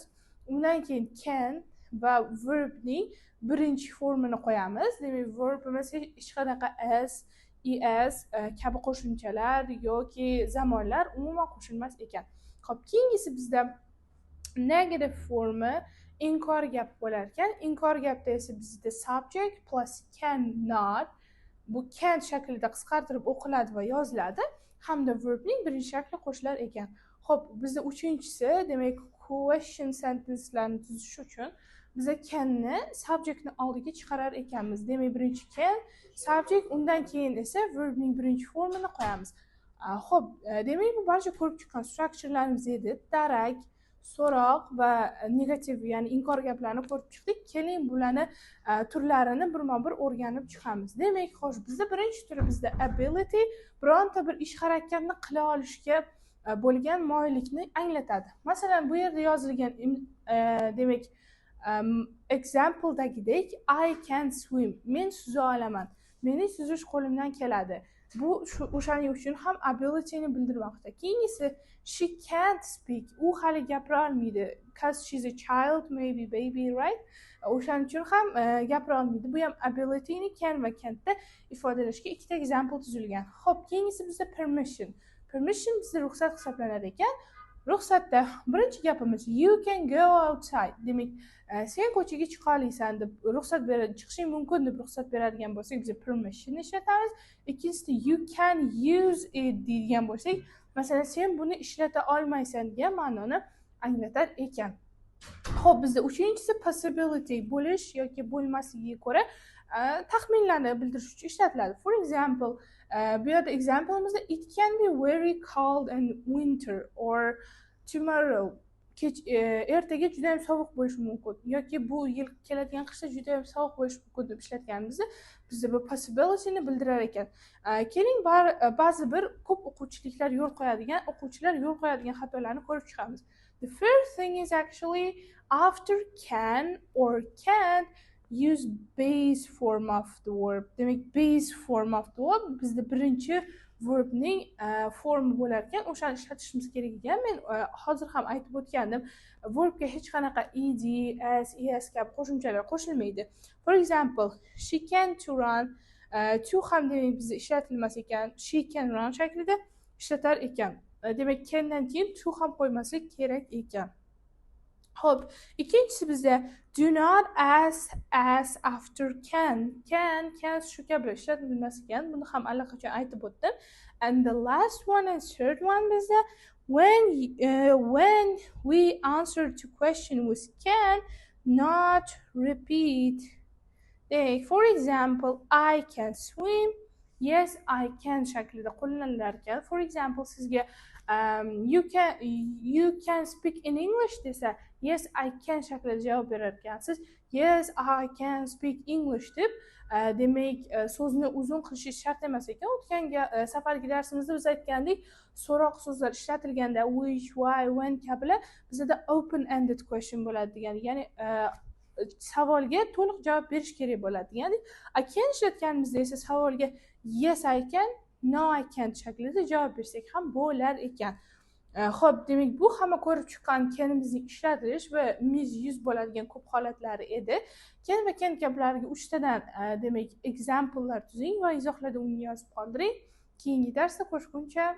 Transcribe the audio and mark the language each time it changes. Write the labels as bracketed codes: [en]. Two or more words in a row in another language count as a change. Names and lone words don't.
[uz] Undan keyin can va verbning birinchi formini qo'yamiz. Demak, verbimiz hech qanaqa as, es kabi qo'shimchalar yoki zamonlar umuman qo'shilmas ekan. Xo'p, keyingisi bizda negative formi inkor gap bo'lar ekan. Inkor gapda esa bizda [en] subject plus cannot, [uz] bu can shaklida qisqartirib o'qiladi va yoziladi hamda verbning birinchi shakli qo'shilar ekan. Xo'p, bizda uchinchisi, demak [en] question sentencelarni [uz] tuzish uchun biza canni subjectni oldiga chiqarar ekanmiz. Demak, birinchi can subject, undan keyin esa verbning birinchi formini qo'yamiz. Xo'p, demak bu barcha ko'rib chiqqan structurelarimiz edi. Darak, so'roq va negativ, ya'ni inkor gaplarni ko'rib chiqdik. Keling bularni turlarini birma-bir o'rganib chiqamiz. Demak, xo'sh, bizda birinchi turi bizda ability, bironta bir ish harakatni qila olishga bo'lgan moyillikni anglatadi. Masalan, bu yerda yozilgan demak exampledagidek [en] I can swim, [uz] men suza olaman, mening suzish qo'limdan keladi. Bu o'shaning uchun ham abilityni bildirmoqda. [en] Keyingisi she can't speak, [uz] u hali gapira olmaydi, [en] because she's a child, maybe baby, right? [uz] O'shaning uchun ham gapira olmaydi. Bu ham abilityni can va can'tda ifodalashga ikkita example tuzilgan. Xo'p, keyingisi bizda permission. Permission bizda ruxsat hisoblanar ekan. Ruxsatda birinchi gapimiz [en] you can go outside. [uz] Demak, sen ko'chaga chiqa olasan deb ruxsat beradi, chiqishing mumkin deb ruxsat beradigan bo'lsak, biz permission ishlatamiz. Ikkinchisi [en] you can use it [uz] deydigan bo'lsak, masalan, sen buni ishlata olmaysan degan ma'noni anglatar ekan. Xo'p, bizda uchinchisi possibility, bo'lish yoki bo'lmasligiga ko'ra taxminlarni bildirish uchun ishlatiladi. [en] For example, [uz] bu yerda example'imizda [en] it can be very cold and winter or tomorrow, [uz] ertaga juda ham sovuq bo'lishi mumkin yoki bu yil keladigan qishda juda ham sovuq bo'lishi mumkin deb ishlatganimizda bizda bu possibilityni bildirar ekan. Keling ba'zi bir ko'p o'quvchilar yo'l qo'yadigan xatolarni ko'rib chiqamiz. [en] The first thing is actually after can or can't use base form of the verb. [uz] Demak, [en] base form of the verb [uz] bizda birinchi verbning formi bo'lar ekan, o'shani ishlatishimiz kerak ekan. Men hozir ham aytib o'tgandim, verbga hech qanaqa ed, as, es kabi qo'shimchalar qo'shilmaydi. [en] For example, she can to run, to [uz] ham demak bizda ishlatilmas ekan, [en] she can run [uz] shaklida ishlatar ekan. Demak, candan keyin to ham qo'ymaslik kerak ekan. Xo'p, ikkinchisi bizda [en] do not ask after can. [uz] Can shu kabi ishlatilmas ekan. Buni ham allaqachon aytib o'tdim. [en] And the last one and third one bizda when we answer to question with can, not repeat. For example, I can swim. Yes, I can [uz] shaklida qo'llanilar ekan. For example, sizga [en] you can speak in English [uz] desa, [en] yes, I can [uz] shaklida javob berar ekansiz. [en] Yes, I can speak English [uz] deb demak so'zni uzun qilish shart emas ekan. O'tgan safargi darsimizda biz aytgandik, so'roq so'zlar ishlatilganda which, why, when kabilar bizda [en] open ended question [uz] bo'ladi degan. Ya'ni savolga to'liq javob berish kerak bo'ladi. Ya'ni [en] I can [uz] ishlatganimizda esa savolga [en] yes I can, no I can't [uz] shaklida javob bersak ham bo'lar ekan. Xo'p, demak bu hamma ko'rib chiqqan kenimizning ishlatish va mis-yuz bo'ladigan ko'p holatlari edi. Kenma-ken gaplarga 3 tadan demak example'lar tuzing va izohlarda uni yozib qoldiring. Keyingi darsda ko'rishguncha